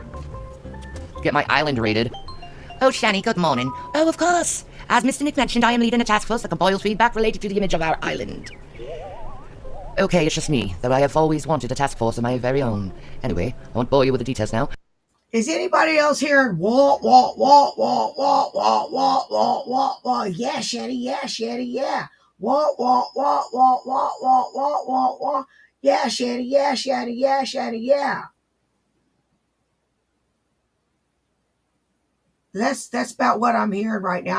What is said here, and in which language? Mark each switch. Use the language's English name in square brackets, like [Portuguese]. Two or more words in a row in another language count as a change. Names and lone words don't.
[English] Get my island rated. Oh, Shani, good morning. Oh, of course. As Mr. Nick mentioned, I am leading a task force that compiles feedback related to the image of our island. Okay, it's just me, though I have always wanted a task force of my very own. Anyway, I won't bore you with the details now. Is anybody else hearing wah, wah, wah, wah, wah, wah, wah, wah, wah, wah? Yeah, Shani, yeah, Shani, yeah. Wah, wah, wah, wah, wah, wah, wah, wah, wah. Yeah, Shani, yeah, Shani, yeah, Shani, yeah. That's about what I'm hearing right now.